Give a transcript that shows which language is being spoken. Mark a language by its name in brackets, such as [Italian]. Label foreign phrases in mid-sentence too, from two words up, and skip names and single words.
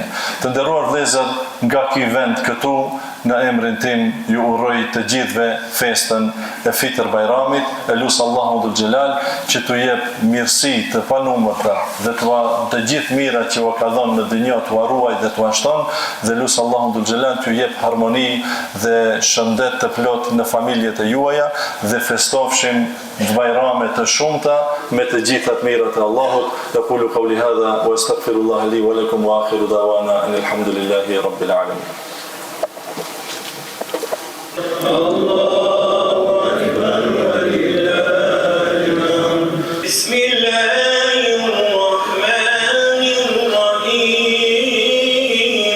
[Albanian] Të nderuar vëllezër, nga ky vend këtu, në emrin tim ju uroj të gjithëve festën e Fitr Bajramit, e lut Allahun [Arabic] ذو الجلال [Albanian] që t'u jep mirësi të panumërta dhe të gjithë mirat që u ka dhënë në dynjë t'u ruaj dhe t'u shton, dhe lut Allahun [Arabic] ذو الجلال [Albanian] t'u jep harmoni dhe shëndet të plot në familjet e juaja, dhe festofshim Bajrame të shumta me të gjitha të mirat e Allahut. [Arabic] أقول قولي هذا وأستغفر الله لي ولكم وآخر دعوانا الحمد لله رب العالمين. الله أكبر ولله الحمد. بسم الله الرحمن الرحيم.